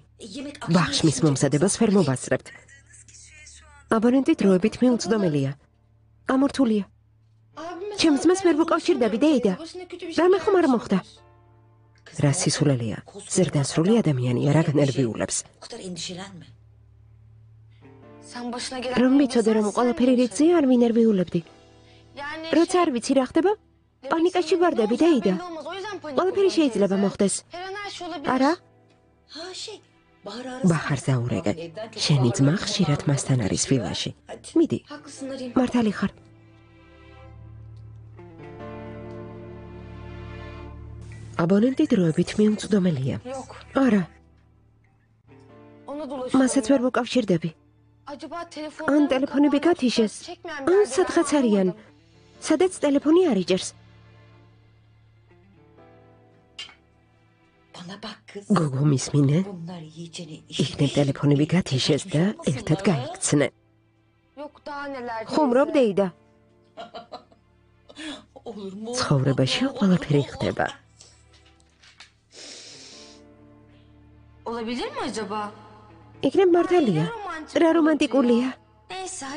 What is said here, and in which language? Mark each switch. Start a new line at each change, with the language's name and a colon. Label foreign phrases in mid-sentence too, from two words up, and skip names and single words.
Turkish: Yemek
Georgian: ბახშმის მომზადებას ვერ მოვასწრებთ. აბონენტი დროებით მიუწვდომელია. ამორთულია. ჩემს ძმას ვერ ვუკავშირდები, დეიდა. რამე ხომ არ მოხდა? რა სისულელეა. ზრდასრული ადამიანია, რა განერვიულებს.
Turkish: O kadar endişelenme. Sen başına gelen
Georgian: რომ მიცოდე რომ ყველაფერი რიგზეა, არ ვინერვიულებდი. როცა არ ვიცი რა ხდება, პანიკაში ვარდები, დეიდა. ყველაფერი შეიძლება მოხდეს. არა? ბახარ ზაურეგე. შენი ძმა ხშირად მასთან არის ვილაში. მიდი,
Turkish: Haklısın arayayım.
Georgian: მართალი ხარ. აბონენტი დროებით მიუწვდომელია.
Turkish: Yok.
Georgian: არა,
Turkish: Ona dolaşıyorum.
Georgian: მასაც ვერ ვუკავშირდები.
Turkish: Acaba telefonu
Georgian: ან ტელეფონები გათიშეს, ან სადღაც არიან. სადაც ტელეფონი არ იჭერს.
Turkish: Bana bak kız.
Georgian: გოგო მისმინე,
Turkish: Bunlar yiyeceğini
Georgian: იქნებ ტელეფონები გათიშეს და ერთად გაიქცნენ.
Turkish: Yok daha neler.
Georgian: ხუმრობ დეიდა.
Turkish: Olur mu?
Georgian: ცხოვრებაში ყველაფერი ხდება.
Turkish: Olabilir mi acaba?
Georgian: იქნებ მართალია. რა რომანტიკულია.
Turkish: Neyse hayır.